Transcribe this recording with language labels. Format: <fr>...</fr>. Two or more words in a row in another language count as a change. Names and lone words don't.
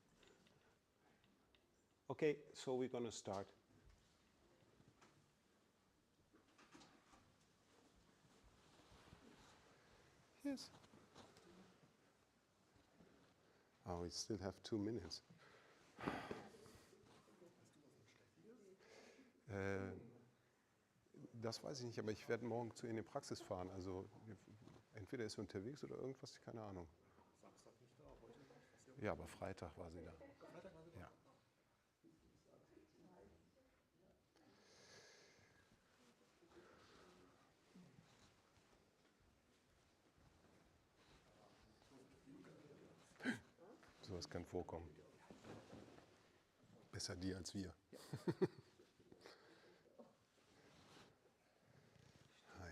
<en>Okay, so we're gonna start. Yes. Oh, we still have 2 minutes.</en> <de>Das weiß ich nicht, aber ich werde morgen zu ihr in die Praxis fahren. Also entweder ist sie unterwegs oder irgendwas, keine Ahnung. Samstag nicht da, heute nicht. Ja, aber Freitag war sie da. Freitag war sie da? Ja. Sowas kann vorkommen. Besser die als wir. Hi.</de>